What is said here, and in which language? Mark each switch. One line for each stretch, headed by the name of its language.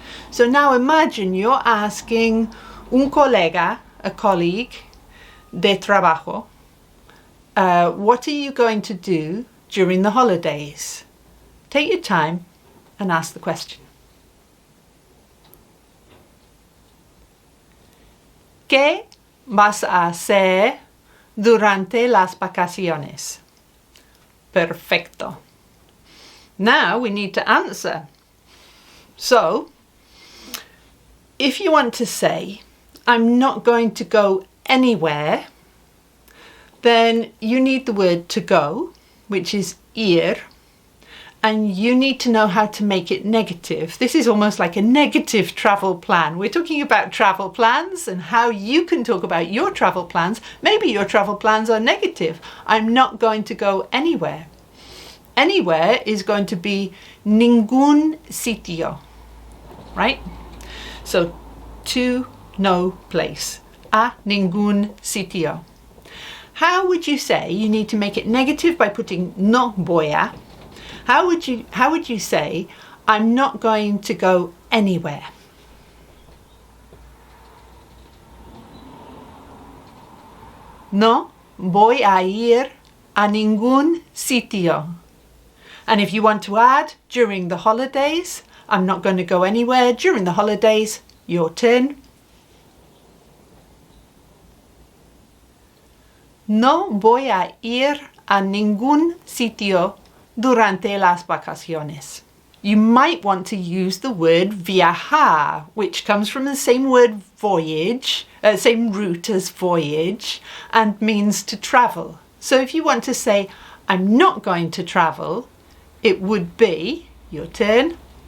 English: So now imagine you're asking
Spanish: un colega,
English: a colleague
Spanish: de trabajo,
English: what are you going to do during the holidays? Take your time and ask the question.
Spanish: ¿Qué vas a hacer durante las vacaciones?
English: Perfecto. Now we need to answer. So, if you want to say, I'm not going to go anywhere, then you need the word to go, which is ir, and you need to know how to make it negative. This is almost like a negative travel plan. We're talking about travel plans and how you can talk about your travel plans. Maybe your travel plans are negative. I'm not going to go anywhere. Anywhere is going to be
Spanish: ningún sitio,
English: right? So to no place,
Spanish: a ningún sitio.
English: How would you say you need to make it negative by putting
Spanish: no voy a?
English: How would you say I'm not going to go anywhere?
Spanish: No voy a ir a ningún sitio.
English: And if you want to add during the holidays, I'm not going to go anywhere during the holidays, your turn.
Spanish: No voy a ir a ningún sitio durante las vacaciones.
English: You might want to use the word viajar, which comes from the same word voyage, same root as voyage, and means to travel. So if you want to say, I'm not going to travel, it would be, your turn.